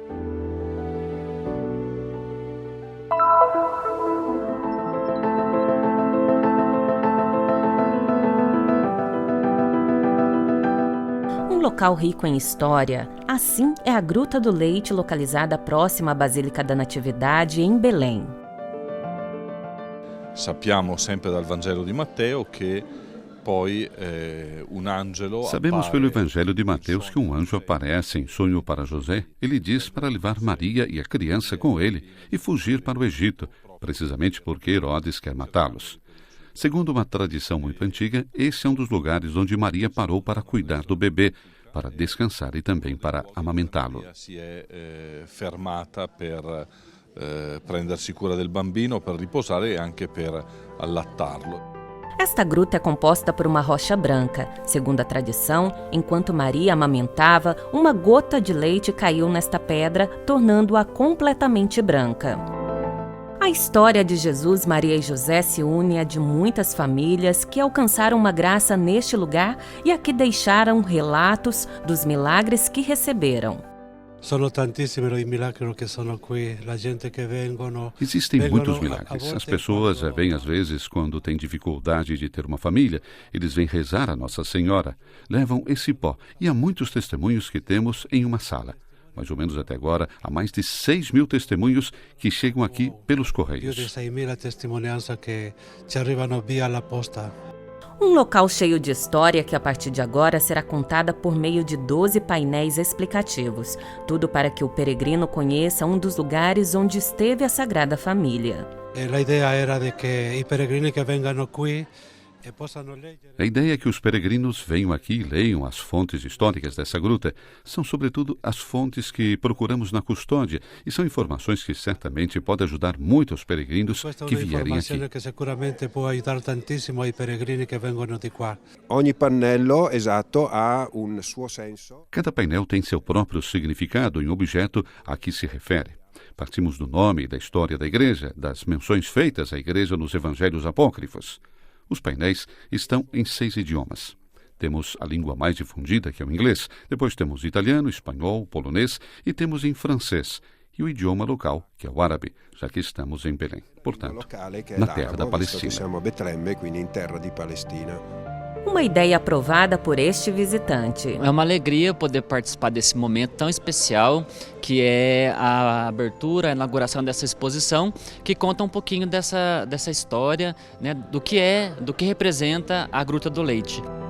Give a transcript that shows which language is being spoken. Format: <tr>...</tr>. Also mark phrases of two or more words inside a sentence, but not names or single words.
<pt>Um local rico em história, assim é a Gruta do Leite, localizada próxima à Basílica da Natividade, em Belém.</pt> <it>Sappiamo sempre dal Vangelo di Matteo che poi un angelo</it> <pt>Sabemos pelo Evangelho de Mateus que um anjo aparece em sonho para José. Ele diz para levar Maria e a criança com ele e fugir para o Egito, precisamente porque Herodes quer matá-los. Segundo uma tradição muito antiga, esse é um dos lugares onde Maria parou para cuidar do bebê, para descansar e também para amamentá-lo.</pt> <it>Si è fermata per prendersi cura del bambino, per riposare e anche per allattarlo.</it> <pt>Esta gruta é composta por uma rocha branca. Segundo a tradição, enquanto Maria amamentava, uma gota de leite caiu nesta pedra, tornando-a completamente branca. A história de Jesus, Maria e José se une à de muitas famílias que alcançaram uma graça neste lugar e aqui deixaram relatos dos milagres que receberam.</pt> <it>Sono tantissimi i milagri che sono qui, la gente che vengono.</it> <pt>Existem muitos milagres. As pessoas vêm às vezes quando têm dificuldade de ter uma família. Eles vêm rezar a Nossa Senhora, levam esse pó. E há muitos testemunhos que temos em uma sala. Mais ou menos até agora, há mais de 6.000 testemunhos que chegam aqui pelos correios.</pt> <it>Più di 6.000 testimonianze che ci arrivano via la posta.</it> <pt>Um local cheio de história que a partir de agora será contada por meio de 12 painéis explicativos. Tudo para que o peregrino conheça um dos lugares onde esteve a Sagrada Família.</pt> <it>La idea era de que i peregrini che vengano qui possano leggere.</it> <pt>A ideia é que os peregrinos venham aqui e leiam as fontes históricas dessa gruta. São, sobretudo, as fontes que procuramos na custódia e são informações que certamente podem ajudar muito os peregrinos que vierem aqui.</pt> <it>Che sicuramente può aiutare tantissimo ai peregrini che vengono di qua. Ogni pannello, esatto, ha un suo senso.</it> <pt>Cada painel tem seu próprio significado em objeto a que se refere. Partimos do nome e da história da igreja, das menções feitas à igreja nos evangelhos apócrifos. Os painéis estão em 6 idiomas. Temos a língua mais difundida, que é o inglês. Depois temos italiano, espanhol, polonês e temos em francês. E o idioma local, que é o árabe, já que estamos em Belém. Portanto, na terra da Palestina.</pt> <it>Siamo a Betlemme, quindi in terra di Palestina.</it> <pt>Uma ideia aprovada por este visitante. É uma alegria poder participar desse momento tão especial, que é a abertura, a inauguração dessa exposição, que conta um pouquinho dessa história, né, do que representa a Gruta do Leite.</pt>